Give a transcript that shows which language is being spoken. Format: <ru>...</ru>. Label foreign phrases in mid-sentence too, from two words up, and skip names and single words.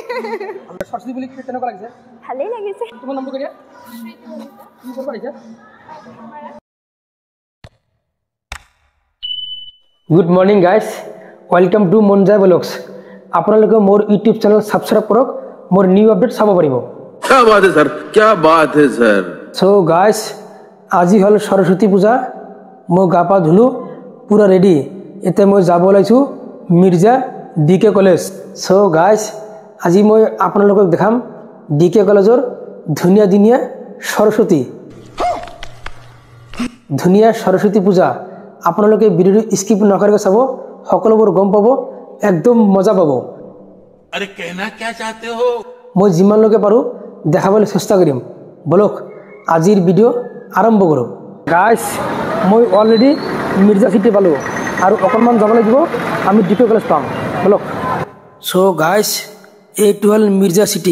<as>সরস্বতী বুলি কেনেকুৱা লাগিছে? ভালেই লাগিছে। তোমাৰ নামটো কি? কি কৰিব আহিছে?</as> <en>Good morning guys, welcome to Monjai Vlogs.</en> <as>আপোনালোকে মোৰ ইউটিউব চেনেল সাবস্ক্রাইব কৰক, মোৰ</as> <en>new update</en> <as>চাব পাৰিব।</as> <hi>क्या बात है सर, क्या बात है सर।</hi> <en>so guys,</en> <as>আজি হল সরস্বতী পূজা। মই গা পা ধুলো, পুরা রেডি। এতিয়া মই যাব ওলাইছোঁ মিৰ্জা ডিকে কলেজ।</as> <en>so guys,</en> <as>আজি মই আপোনালোকক দেখাম ডিকে কলেজৰ ধুনীয়া দিনীয়া সৰস্বতী পূজা। আপোনালোকে ভিডিঅ'টো স্কিপ নকৰাকৈ চাব, সকলোবোৰ গম পাব, একদম মজা পাব।</as> <hi>अरे कहना क्या चाहते हो?</hi> <as>মই যিমানলৈকে পাৰোঁ দেখাবলৈ চেষ্টা কৰিম। বলক আজিৰ ভিডিঅ' আৰম্ভ কৰোঁ। গাইজ, মই অলৰেডি মিৰ্জা চিটি পালোঁ আৰু অকণমান যাব লাগিব, আমি ডিকে কলেজ পাম। বলক।</as> <en>so guys,</en> <as>এইটো হ'ল মিৰ্জা চিটি।</as>